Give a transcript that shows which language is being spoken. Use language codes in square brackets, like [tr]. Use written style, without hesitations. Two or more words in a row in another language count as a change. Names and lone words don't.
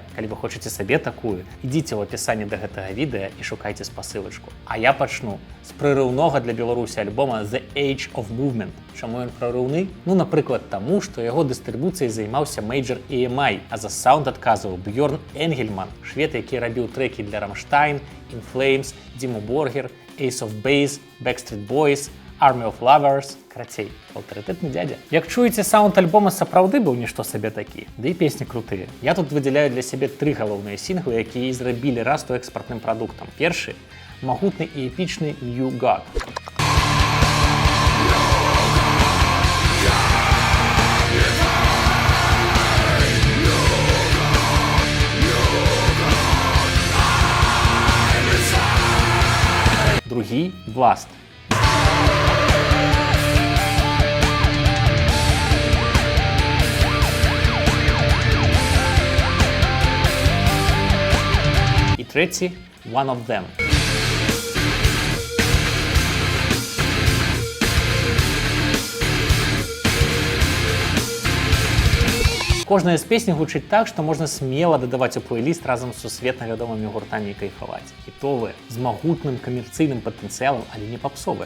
[be] Калі вы хочаце сабе такую, ідзіце ў апісанні да гэтага відэа і шукайце спасылачку. А я пачну з прырыўнога для Беларусі альбома The Age of Movement. Чаму ён прарыўны? Ну, напрыклад, таму, што яго дыстрыбуцыяй займаўся Major EMI, а за саунд адказваў Бьорн Энгельман, швед, які рабіў трэкі для Rammstein, In Flames, Dimmu Borgir, Ace of Base, Backstreet Boys, Army of Lovers, карацей, аўтарытэтны дзядзя. Як чуеце, саунд альбома сапраўды быў нішто сабе такі, ды і песні крутыя. Я тут выдзяляю для сябе 3 галоўныя сінглы, якія і зрабілі Расту экспартным прадуктам. Першы – магутны і эпічны New God. Другі – Blast. І третій – One of Them. Кожная з песень гучыць так, што можна смела дадаваць у плейліст разам з сусветна вядомымі гуртамі і кайфаваць. Хітовыя, з магутным камерцыйным патэнцыялам, але не папсовыя.